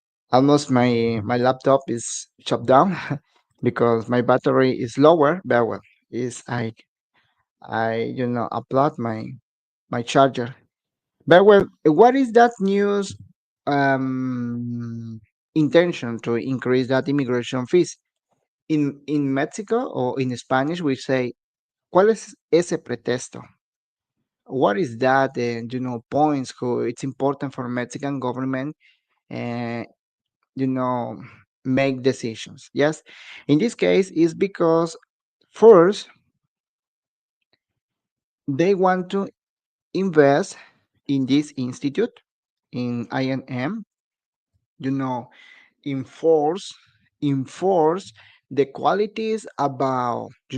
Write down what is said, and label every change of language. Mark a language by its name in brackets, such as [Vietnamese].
[English] Almost my laptop is shut down because my battery is lower, but well, is I upload my charger. But well, what is that news um intention to increase that immigration fees? In Mexico or in Spanish we say, [Spanish] ¿cuál es ese pretexto? [English] What is that? Points who it's important for Mexican government uh, you know make decisions. Yes, in this case is because first they want to invest in this institute in INM, you know enforce enforce the qualities about